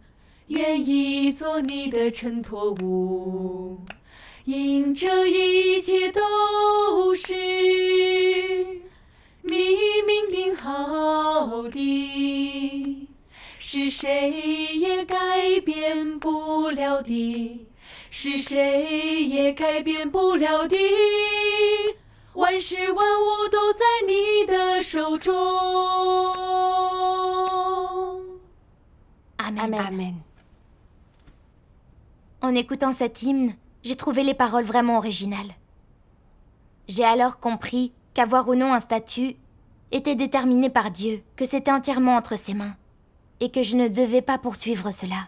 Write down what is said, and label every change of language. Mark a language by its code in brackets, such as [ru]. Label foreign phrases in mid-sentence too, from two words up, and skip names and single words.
[zh] 愿意做你的衬托物，因这一切都是你命定好的，是谁也改变不了的，是谁也改变不了的。万事万物都在你的手中。 [fr] Amen. Amen. En écoutant cet hymne, j'ai trouvé les paroles vraiment originales. J'ai alors compris qu'avoir ou non un statut était déterminé par Dieu, que c'était entièrement entre ses mains, et que je ne devais pas poursuivre cela.